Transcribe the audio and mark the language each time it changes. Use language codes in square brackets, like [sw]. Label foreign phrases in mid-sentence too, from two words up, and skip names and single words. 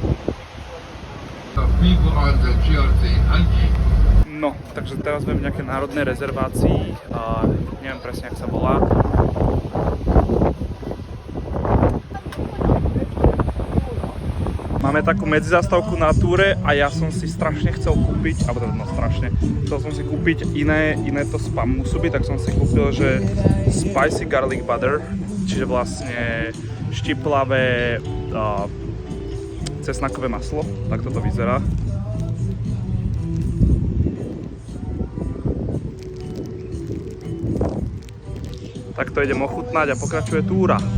[sk] No, takže teraz sme v nejakej národnej rezervácii, neviem presne, jak sa volá. Máme takú medzizastávku na túre a ja som si strašne chcel kúpiť, chcel som si kúpiť iné to [en] spam musubi, [sk] tak som si kúpil, že [en] spicy garlic butter, [sk] čiže vlastne štiplavé cesnakové maslo, tak toto vyzerá. Tak to idem ochutnať a pokračuje túra.